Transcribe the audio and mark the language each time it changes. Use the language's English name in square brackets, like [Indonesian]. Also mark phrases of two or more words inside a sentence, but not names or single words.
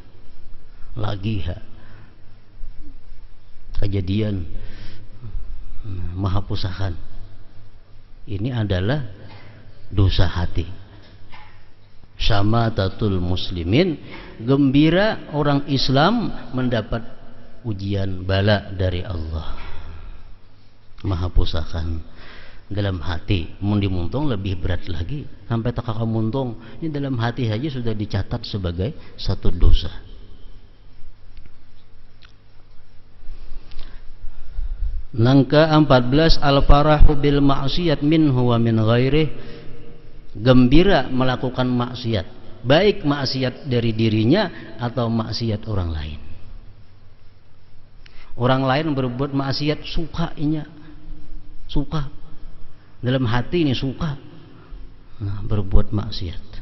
[Indonesian] Lagi kejadian mahapusahan ini adalah dosa hati. [Arabic] شماتة المسلمين, [Indonesian] gembira orang Islam mendapat ujian bala dari Allah. Mahapusahan dalam hati. [Banjar] Mun dimuntung lebih berat lagi, sampai tak muntung. Ini dalam hati saja sudah dicatat sebagai satu dosa. Nangka 14, [Arabic] الفرح بالمعصية منه ومن غيره, [Indonesian] gembira melakukan maksiat, baik maksiat dari dirinya atau maksiat orang lain. Orang lain berbuat maksiat, sukainya, suka dalam hati ini, suka berbuat maksiat.